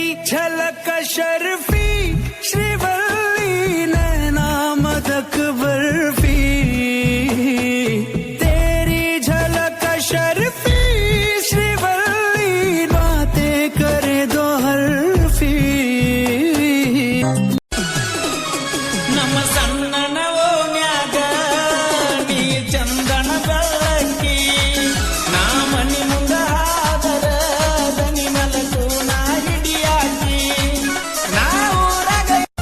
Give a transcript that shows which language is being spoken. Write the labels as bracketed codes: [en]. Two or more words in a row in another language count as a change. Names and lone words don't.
[hi] झलक शर्फी श्रीवल्ली नैना मदक बर्फी तेरी झलक शर्फी श्रीवल्ली बातें करे दो हर्फी [kn] ನಮ್ಮ ಸಣ್ಣನ ಓಣ್ಯಾಗ ನೀ ಚಂದನ ಬೆಳಕಿ ನಾ ಮನಿ ಮುಂದ ಆದರ ದನಿ ಮಲಕು ನಾ ಹಿಡಿಯಾಕಿ ನಾ ಊರಾಗ